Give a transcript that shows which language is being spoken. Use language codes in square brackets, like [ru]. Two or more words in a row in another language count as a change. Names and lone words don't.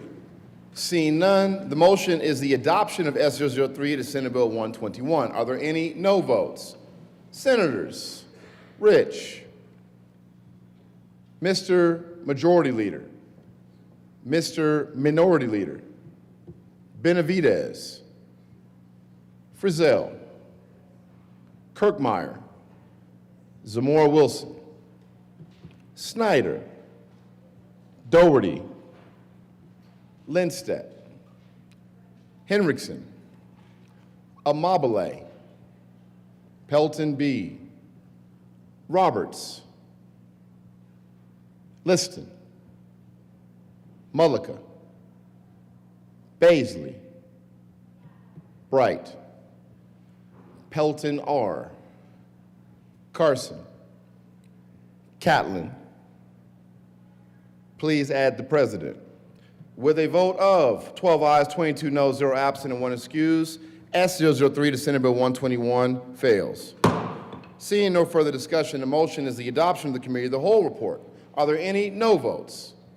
[en] Seeing none, the motion is the adoption of S003 to Senate Bill 121. Are there any no votes? Senators Rich, Mr. Majority Leader, Mr. Minority Leader, Benavidez, Frizzell, Kirkmeyer, Zamora Wilson, Snyder, Doherty, Lindstedt, Henriksen, Amabile, Pelton B, Roberts, Liston, Mullica, Baisley, Bright, Pelton R, Carson, Catlin. Please add the president. With a vote of 12 ayes, 22 noes, 0 absent, and 1 excused, S003 to Senate Bill 121 fails. Seeing no further discussion, the motion is the adoption of the committee of the whole report. Are there any no votes?